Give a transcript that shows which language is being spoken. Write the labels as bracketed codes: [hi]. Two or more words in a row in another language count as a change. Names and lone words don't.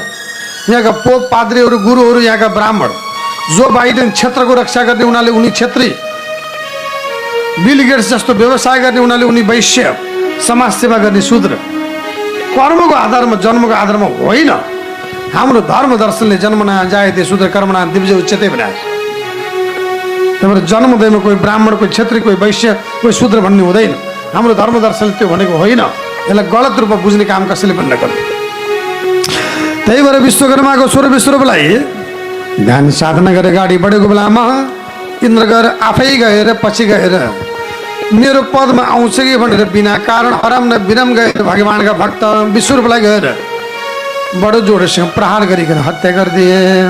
[ne] यहाँका पोप पाद्रीहरू गुरुहरू यहाँका ब्राह्मण। जो बाइडेन क्षेत्रको रक्षा गर्ने उनीहरूले उनी क्षेत्री। बिल गेट्स जस्तो व्यवसाय गर्ने उनीहरूले उनी वैश्य। समाज सेवा गर्ने शूद्र। कर्मको आधारमा, जन्मको आधारमा होइन। हाम्रो धर्म दर्शनले [sa] जन्मना जायते शूद्र कर्मणा दिव्य उच्यते [ne] भनेको छ। त्यही भएर जन्मदैमा कोही ब्राह्मण, कोही क्षेत्री, कोही वैश्य, कोही शूद्र भन्ने हुँदैन। हाम्रो धर्म दर्शनले त्यो भनेको होइन। यसलाई गलत रूपमा बुझ्ने काम कसैले पनि नगर्नु। त्यही भएर विश्वकर्माको छोरो विश्वरूपलाई ध्यान साधना गरेर अगाडि बढेको बेलामा इन्द्र गएर आफै गएर पछि गएर मेरो पदमा आउँछ कि भनेर बिना कारण हराम न विरम गएर भगवान्का भक्त विश्वरूपलाई गएर बडो जोडसँग प्रहार गरिकन हत्या गरिदिए।